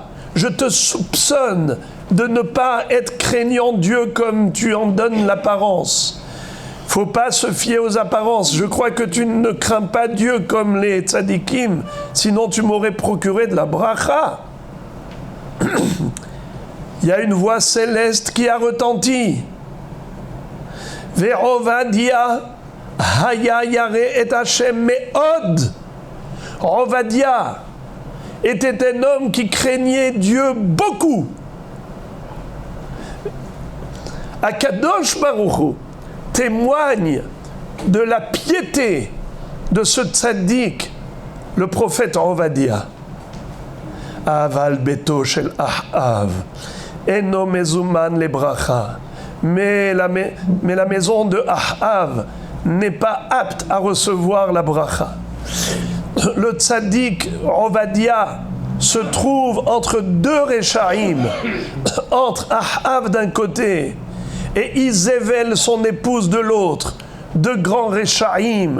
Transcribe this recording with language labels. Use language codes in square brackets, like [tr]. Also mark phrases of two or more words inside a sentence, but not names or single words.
[fr] Je te soupçonne de ne pas être craignant Dieu comme tu en donnes l'apparence. Faut pas se fier aux apparences. Je crois que tu ne crains pas Dieu comme les tzadikim, sinon tu m'aurais procuré de la bracha. Il y a une voix céleste qui a retenti. [he] ועובדיה היה ירא את השם מאד. [fr] Ovadia était un homme qui craignait Dieu beaucoup. [he] הקדוש ברוך הוא [fr] témoigne de la piété de ce tzaddik, le prophète Ovadia. [he] אבל ביתו של אחאב אינו מזומן לברכה. [fr] Mais la maison de Ahav n'est pas apte à recevoir la bracha. Le tzaddik Ovadia se trouve entre deux Rechaim, entre Ahav d'un côté et Izével, son épouse, de l'autre, deux grands Rechaim.